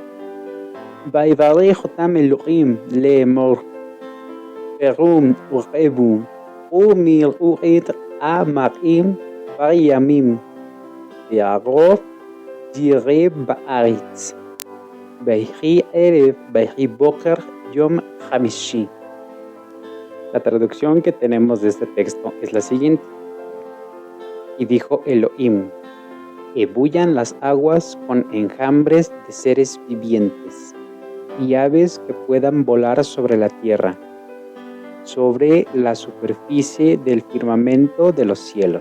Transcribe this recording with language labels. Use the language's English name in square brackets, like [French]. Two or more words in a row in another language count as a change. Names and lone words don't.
[Hebrew] ויברך אותם אלוהים לאמור, פרו ורבו ומילאו את המים בימים, והרוב יראה בארץ. ויהי ערב ויהי בוקר יום חמישי. [Spanish] La traducción que tenemos de este texto es la siguiente. Y dijo Elohim, ebullan las aguas con enjambres de seres vivientes y aves que puedan volar sobre la tierra, sobre la superficie del firmamento de los cielos.